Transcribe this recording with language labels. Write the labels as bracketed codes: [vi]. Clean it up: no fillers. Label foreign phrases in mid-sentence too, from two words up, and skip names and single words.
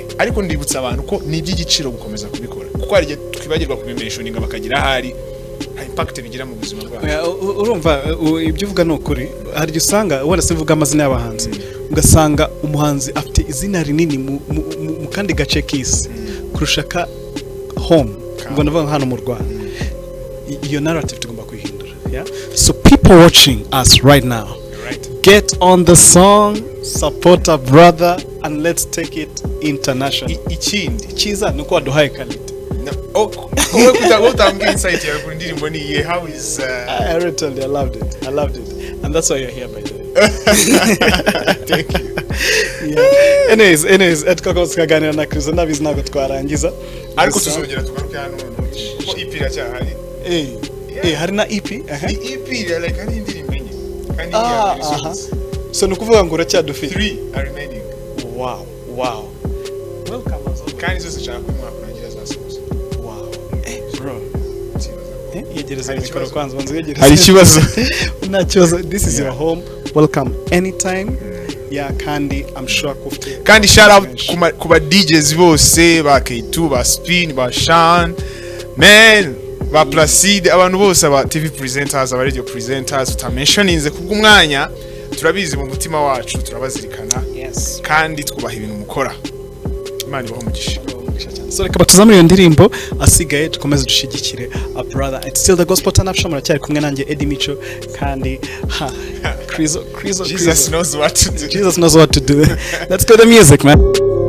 [rw] Ariko ndibutsa abantu ko ni iby'igiciro gukomeza kubikora, kuko hari igihe twibagirwa kubimentioninga bakagira hari impact bigira mu buzima bwacu. Urumva ibyo uvuga no kuri, hari igihe usanga wenda sivuga amazina y'abahanzi, ugasanga umuhanzi afite izina rinini mu kandi gace k'isi kurusha ka home, ngo ndavuga hano mu Rwanda. Iyo narrative tugomba kuyihindura. [en] So people watching us right now, get on the song, support a brother, and let's take it international. [rw] Ikindi cyiza nuko waduhaye quality. [en] How is I already told you, I loved it, and that's why you're here, by the way. Thank you. Anyways, [rw] tukaganira na Chryso nabizi ntabwo twarangiza, ariko tuzongera tugaruke hano ko EP iracyahari. Hari na EP. EP like ari indirimbo enye kandi so nukuvuga ngo uracyadufite [en] 3 are remaining. Wow. Welcome [rw] kandi zose cyane ku mwaka urangira zasoza. [en] Wow. [rw] Bro, yegereza mikoro kwanza, banzegereza. Hari ikibazo? Nta kibazo. [en] This is your home. Welcome anytime. [rw] Kandi [en] I'm sure [rw] kufite. Kandi [en] shout out [rw] kuba DJs bose ba K2, ba Spin, ba Shan. Man, ba Placide abantu bose aba [en] TV presenters [rw] aba [en] radio presenters [rw] utamentioninze kubw'umwanya turabizi mu mutima wacu turabazirikana kandi twubaha ibintu mukora Imana ibaho umugisha so reka batuzamure iyo ndirimbo asigaye tukomeze dushigikire [en] a brother it's still the gospel turn up show [rw] muracyari kumwe nanjye Eddie Micho kandi Chryso [en] Jesus knows what to do let's go to the music man.